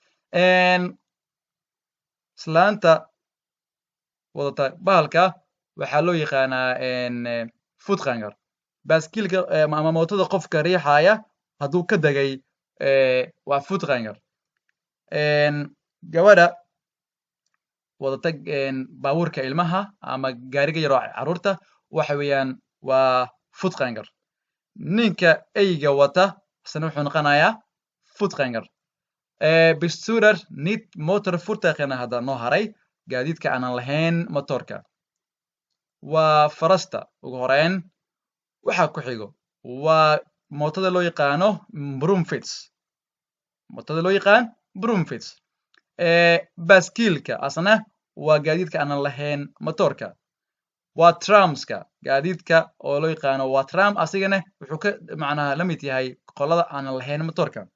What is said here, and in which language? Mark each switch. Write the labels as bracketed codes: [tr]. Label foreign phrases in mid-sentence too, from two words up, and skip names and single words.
[so] islaanta wadata bahalka waxaa loo yaqaanaa voetganger baaskiilka ama mootada qofka riixaya hadduu ka degay waa voetganger gabadha wadata baabuurka ilmaha ama gaariga yaroo carruurta waxa weeyaan waa voetganger ninka eyga wata isna wuxuu noqonayaa voetganger [nl] bestuurder niet motorvoertuigen [so] hadda noo haray gaadiidka aanan lahayn matoorka waa farasta ugu horeyn waxa ku xigo waa mootada loo yaqaano broomfits mootada loo yaqaan broomfits baaskiilka asna waa gaadiidka aanan lahayn matoorka waa tramska gaadiidka oo loo yaqaano waa tram asigana wuxuu ka macnaha la mid yahay qolada aanan lahayn matoorka